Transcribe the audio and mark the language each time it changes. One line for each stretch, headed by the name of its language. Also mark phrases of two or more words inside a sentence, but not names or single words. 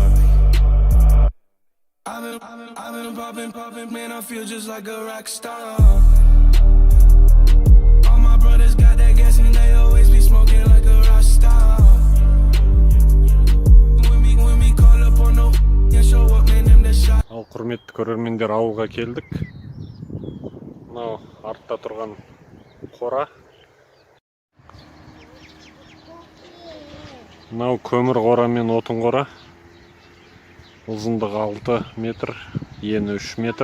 English: I've been poppin', man, I feel just like a rock star. All my brothers got that gas and they always be smoking like a rock star. When we call up on no and show up, man, them the shot.
Kazakh: Ал құрметті көрермендер, ауылға келдік. Мынау артта тұрған қора. Мынау көмір қора мен отын қора. Ұзындығы 6 метр, ені 3 метр.